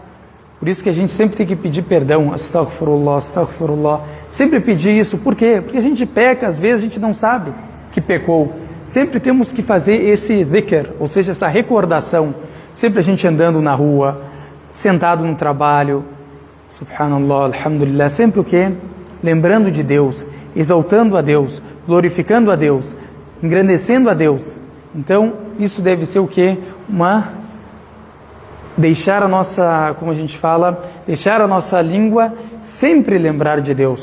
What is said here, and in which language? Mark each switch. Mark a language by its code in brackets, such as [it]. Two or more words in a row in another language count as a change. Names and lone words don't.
[pt] Por isso que a gente sempre tem que pedir perdão, [ar] أستغفر الله، أستغفر الله, [pt] sempre pedir isso. Por quê? Porque a gente peca, às vezes a gente não sabe que pecou. Sempre temos que fazer esse dhikr, ou seja, essa recordação, sempre a gente andando na rua, sentado no trabalho, [ar] سبحان الله، الحمد لله, [pt] sempre o quê? Lembrando de Deus, exaltando a Deus, glorificando a Deus, engrandecendo a Deus. Então, isso deve ser o quê? Deixar a nossa, como a gente fala, deixar a nossa língua sempre lembrar de Deus.